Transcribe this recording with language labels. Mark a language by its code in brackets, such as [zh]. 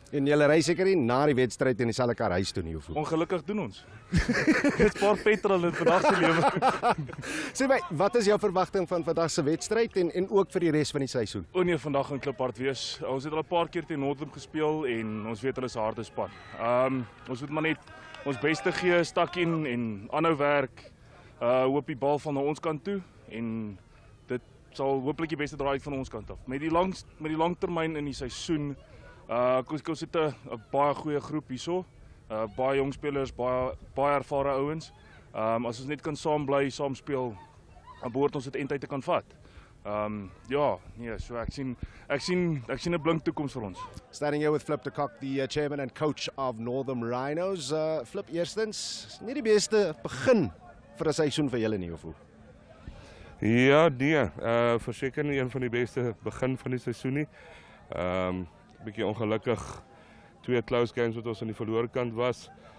[af] En julle ry seker nie na die wedstryd in dieselfde kar huis toe nie, of hoe? Ongelukkig doen ons. Dit spaar petrol in vandag se lewe. Sê my, wat is jou verwagting van vandag se wedstryd en ook vir die res van die seisoen? O nee, vandag gaan kliphard wees. Ons het al 'n paar keer teen Northam gespeel en ons weet hulle is 'n harde span. Ons moet maar net ons beste gee, stak in en aanhou werk. Hoop die bal van na ons kant toe en dit sal hopelik die beste draai van ons kant af. Met die langtermyn in die seisoen, ons het 'n baie goeie groep hierso. Baie jong spelers, baie ervare ouens. As ons net kan saam bly, saam speel, dan behoort ons dit eintlik te kan vat. Ja, nee, so ek sien 'n blink toekoms vir ons. [en] Starting here with Flip de Kock, the chairman and coach of Northam Rhinos. [af] Flip, eerstens, nie die beste begin vir 'n seisoen vir julle nie, of hoe? Ja, nee, verseker nie een van die beste begin van die seisoen nie. Bietjie ongelukkig 2 [en] close games [af] wat ons aan die verloor kant was.